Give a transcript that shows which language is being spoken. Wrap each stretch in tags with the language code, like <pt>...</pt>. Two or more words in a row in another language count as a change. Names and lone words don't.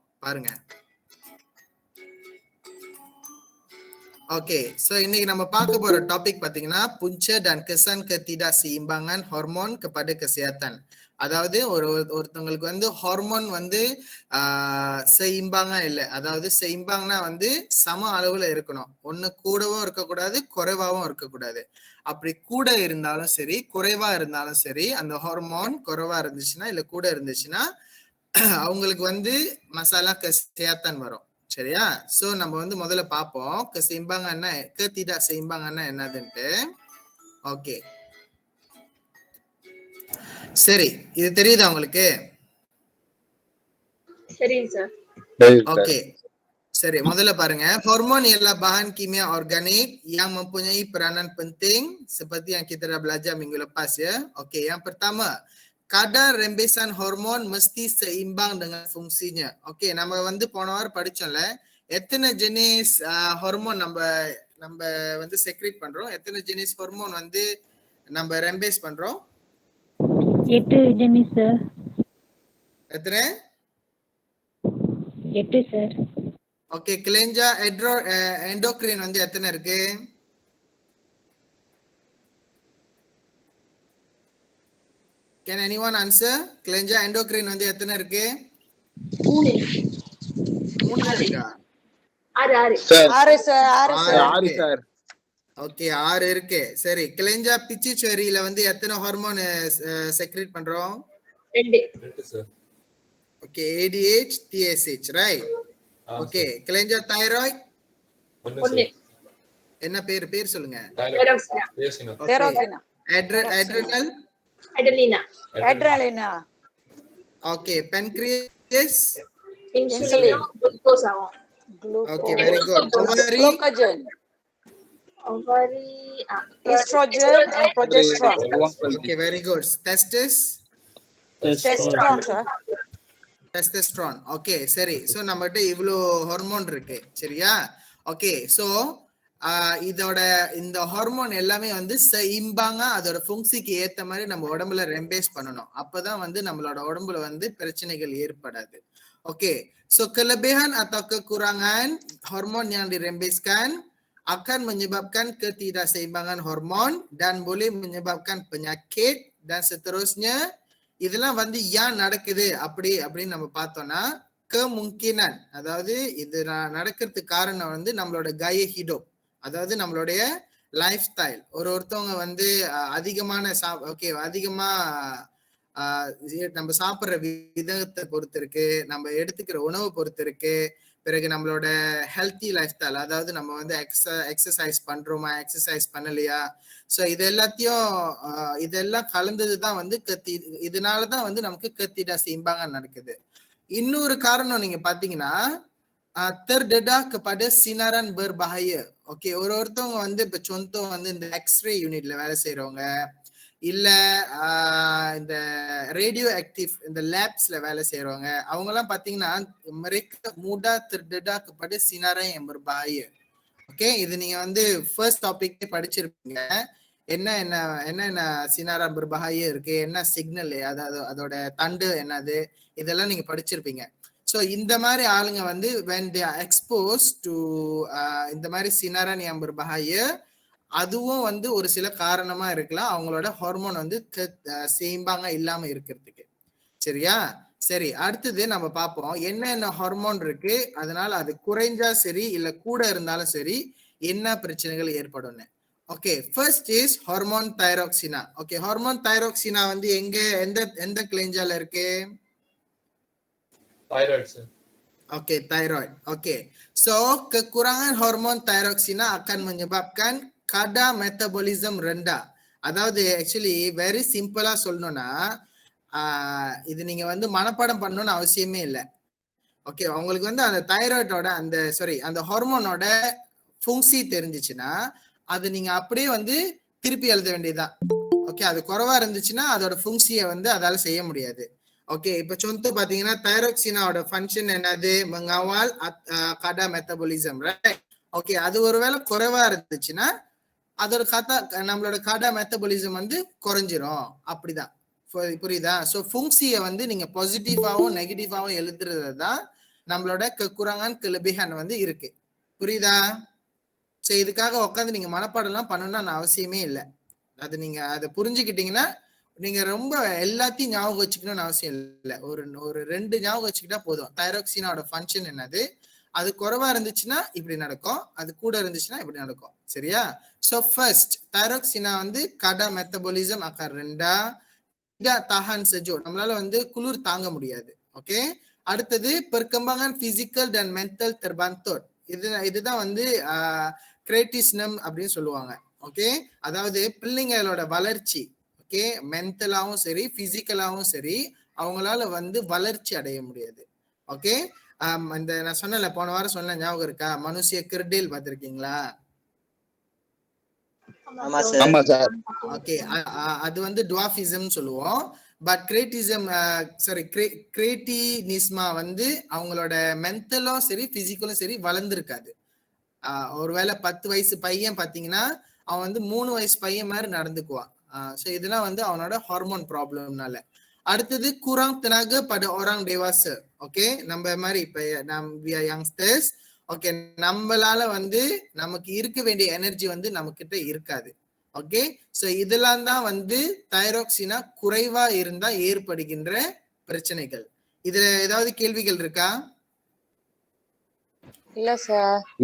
<ta>பாருங்க. Okey, so இன்னைக்கு நம்ம பார்க்க போற டாபிக் பாத்தீங்கன்னா</ta> <ms>punca dan kesan ketidakseimbangan hormon kepada kesehatan.</ms> <ta>அதாவது ஒருத்தவங்களுக்கு வந்து ஹார்மோன் வந்து செய்யும்பாங்க இல்லை, அதாவது செய்யும்பாங்கன்னா வந்து சம அளவுல இருக்கணும். ஒண்ணு கூடவும் இருக்கக்கூடாது, குறைவாகவும் இருக்கக்கூடாது. அப்படி கூட இருந்தாலும் சரி, குறைவா இருந்தாலும் சரி, அந்த ஹார்மோன் குறைவா இருந்துச்சுன்னா இல்ல கூட இருந்துச்சுன்னா அவங்களுக்கு வந்து</ta> <ms>masalah kesihatan-tan</ms> <ta>வரும். சரியா? சோ நம்ம வந்து முதல்ல பார்ப்போம்</ta> <ms>keseimbangan ketidakseimbangan</ms> <ta>என்னதுன்ட்டு. ஓகே, சரி, இது தெரியுதா உங்களுக்கு? சரி சார். ஓகே, சரி, முதல்ல பாருங்க.</ta> <ms>Hormon ialah bahan kimia organik yang mempunyai peranan penting seperti yang kita dah belajar minggu lepas ya. Okey, yang pertama, kadar rembesan hormon mesti seimbang dengan fungsinya. Okey,</ms> <ta>நம்ம வந்து போன வாரம் படிச்சோம்ல, எத்தனை</ta> <ms>jenis hormon</ms> <ta>நம்ம வந்து செக்ரீட் பண்றோம், எத்தனை</ta> <ms>jenis hormon</ms> <ta>வந்து நம்ம ரெம்பேஸ் பண்றோம்? 8 ஜெனிஸ் சார். எத்தனை? 8 சார். ஓகே,</ta> <ms>kelenjar endokrin</ms> <ta>வந்து எத்தனை இருக்கு?</ta> <en>Can anyone answer?</en> <ms>kelenjar endokrin</ms> <ta>வந்து எத்தனை இருக்கு? 3 இருக்கா? 6 சார். ஓகே, 6 இருக்கு. சரி,</ta> <ms>kelenjar pituitari</ms> <ta>வந்து எத்தனை ஹார்மோன் செக்ரீட் பண்றோம்? 2 சார். ஓகே, ADH, TSH, ரைட்? ஓகே,</ta> <ms>kelenjar tiroid</ms> <ta>1 என்ன பேர் சொல்லுங்க. பெரோக்சினா. அட்ரினல் அட்ரினலினா. ஓகே, pancreas இன்சுலின். குளுக்கோஸ் ஆகும். ஓகே,</ta> <en>very good. Ovary, estrogen and progesterone.</en> <ta>ஓகே,</ta> <en>very good.</en> <ta>டெஸ்டோஸ்டெரான். ஓகே, சரி. சோ நம்மகிட்ட இவ்ளோ ஹார்மோன் இருக்கு. சரியா? ஓகே, சோ இதோட இந்த ஹார்மோன் எல்லாமே வந்து இம்பாங்க அதோட ஃபங்க்ஷனுக்கு ஏத்த மாதிரி நம்ம உடம்புல ரெம்பேஸ் பண்ணணும். அப்பதான் வந்து நம்மளோட உடம்புல வந்து பிரச்சனைகள் ஏற்படாது.</ta> <ms>Okey, so kelebihan atau kekurangan hormon yang dirembeskan akan menyebabkan ketidakseimbangan hormon dan boleh menyebabkan penyakit dan seterusnya.</ms> <ta>இதெல்லாம் வந்து ஏன் நடக்குது அப்படின்னு நம்ம பார்த்தோம்னா, கெமுங்கினன், அதாவது இது நடக்கிறதுக்கு காரணம் வந்து நம்மளோட</ta> <ms>gaya hidup,</ms> <ta>அதாவது நம்மளுடைய</ta> <en>life style.</en> <ta>ஒருத்தவங்க வந்து அதிகமா நம்ம சாப்பிடுற விதத்தை பொறுத்து இருக்கு, நம்ம எடுத்துக்கிற உணவை பொறுத்து இருக்கு, பிறகு நம்மளோட</ta> <en>healthy life style,</en> <ta>அதாவது நம்ம வந்து எக்ஸசைஸ் பண்றோமா, எக்ஸசைஸ் பண்ணலையா, ஸோ இதெல்லாம் கலந்ததுதான் வந்து இதனாலதான் வந்து நமக்கு ketidakseimbangan நடக்குது. இன்னொரு காரணம் நீங்க பாத்தீங்கன்னா,</ta> <ms>terdedah kepada sinaran berbahaya.</ms> <ta>ஓகே, ஒருத்தவங்க வந்து இப்ப சொந்தம் வந்து இந்த</ta> <en>X-ray unit</en> <ta>வேலை செய்யறவங்க, இல்ல இந்த</ta> <en>radio active</en> <ta>இந்த லேப்ஸ்ல வேலை செய்யறவங்க, அவங்க எல்லாம் பாத்தீங்கன்னா</ta> <ms>mereka mudah terdedah kepada sinaran yang berbahaya.</ms> <ta>ஓகே, இது நீங்க வந்து</ta> <en>first topic</en> <ta>படிச்சிருப்பீங்க. என்ன</ta> <ms>sinaran berbahaya</ms> <ta>இருக்கு, என்ன சிக்னல், அதாவது அதோட தண்டு என்னது, இதெல்லாம் நீங்க படிச்சிருப்பீங்க. ஸோ இந்த மாதிரி ஆளுங்க வந்து</ta> <en>when they are exposed to</en> <ta>இந்த மாதிரி</ta> <ms>sinaran yang berbahaya,</ms> <ta>அதுவும் வந்து ஒரு சில காரணமா இருக்கலாம் அவங்களோட ஹார்மோன் வந்து சேம்பாங்க இல்லாம இருக்கிறதுக்கு. சரியா? சரி, அடுத்தது நம்ம பார்ப்போம் என்னென்ன ஹார்மோன் இருக்கு, அதனால அது குறைஞ்சா சரி இல்ல கூட இருந்தாலும் சரி என்ன பிரச்சனைகள் ஏற்படும். ஓகே,</ta> <en>first is</en> <ta>ஹார்மோன் தைராக்சினா. ஓகே, ஹார்மோன் தைராக்சினா வந்து எந்த கிளெஞ்சால இருக்கு? தைராய்டு சார்.</ta> <ms>Oke, thyroid. Oke, so kekurangan hormon thyroxina akan menyebabkan kadar metabolism rendah.</ms> <ta>அதாவது</ta> <en>actually very simple</en> <ta>சொல்லணும்னா, இது நீங்க வந்து மனப்பாடம் பண்ணணும்னு அவசியமே இல்லை. ஓகே, உங்களுக்கு வந்து அந்த தைராய்டோட அந்த ஹார்மோனோட ஃபங்க்ஷி தெரிஞ்சிச்சுன்னா அது நீங்க அப்படியே வந்து திருப்பி எழுத வேண்டியதுதான். ஓகே, அது குறைவா இருந்துச்சுன்னா அதோட ஃபங்க்ஷியை வந்து அதால செய்ய முடியாது. ஓகே, இப்ப சொந்த பாத்தீங்கன்னா தைராக்சினாவோட ஃபங்க்ஷன் என்னது?</ta> <ms>mengawal kadar metabolism,</ms> <ta>ரைட்? ஓகே, அது ஒருவேளை குறைவா இருந்துச்சுன்னா அதோட நம்மளோட</ta> <ms>kadar metabolisme</ms> <ta>வந்து குறைஞ்சிரும். அப்படிதான், புரியுதா? ஸோ ஃபங்க்ஷியை வந்து நீங்க பாசிட்டிவாவும் நெகட்டிவாவும் எழுதுறது தான் நம்மளோட</ta> <ms>kekurangan kelebihan</ms> <ta>வந்து இருக்கு. புரியுதா? சரி, இதுக்காக உட்காந்து நீங்க மனப்பாடம்லாம் பண்ணணும்னு அவசியமே இல்லை. அது நீங்க அதை புரிஞ்சுக்கிட்டீங்கன்னா நீங்க ரொம்ப எல்லாத்தையும் ஞாபகம் வச்சுக்கணும்னு அவசியம் இல்லை. ஒரு 2 ஞாபகம் வச்சுக்கிட்டா போதும். தைராக்சினாவோட ஃபங்க்ஷன் என்னது, அது குறைவா இருந்துச்சுன்னா இப்படி நடக்கும், அது கூட இருந்துச்சுன்னா இப்படி நடக்கும். சரியா? சோ ஃபர்ஸ்ட் தைராக்சினா வந்து</ta> <ms>kadar metabolisme akan rendah, tidak tahan sejuk,</ms> <ta>நம்மளால வந்து குளிர் தாங்க முடியாது. ஓகே, அடுத்தது</ta> <ms>perkembangan physical dan mental terbantur.</ms> <ta>இதுதான் வந்து கிரேட்டிஸ்னம் அப்படின்னு சொல்லுவாங்க. ஓகே, அதாவது பிள்ளைங்களோட வளர்ச்சி, ஓகே, மென்டலாவும் சரி பிசிக்கலாவும் சரி அவங்களால வந்து வளர்ச்சி அடைய முடியாது. ஓகே, இந்த நான் சொன்னல போன வாரம் சொன்ன ஞாபகம் இருக்கா, மனுஷிய கிர்டேல் பார்த்திருக்கீங்களா? ஆமா சார். ஓகே, அது வந்து டுவாஃபிசம் சொல்லுவோம். பட் கிரேட்டிசம் கிரேட்டினிஸ்மா வந்து அவங்களோட மென்டலும் சரி பிசிக்கலும் சரி வளர்ந்துருக்காது. ஒருவேளை 10 வயசு பையன் பாத்தீங்கன்னா அவன் வந்து 3 வயசு பையன் மாதிரி நடந்துக்குவான். ஸோ இதெல்லாம் வந்து அவனோட ஹார்மோன் ப்ராப்ளம்னால. அடுத்தது</ta> <ms>kurang tenaga pada orang dewasa.</ms> <ta>ஓகே, நம்ம மாதிரி இப்ப</ta> <en>we are youngsters.</en> <ta>ஓகே, நம்மளால வந்து நமக்கு இருக்க வேண்டிய எனர்ஜி வந்து நம்ம கிட்ட இருக்காது. ஓகே, சோ இதெல்லாம் தான் வந்து தைராக்சினா குறைவா இருந்தா ஏற்படுகின்ற பிரச்சனைகள். இதுல ஏதாவது கேள்விகள் இருக்கா? இல்ல சார்.</ta>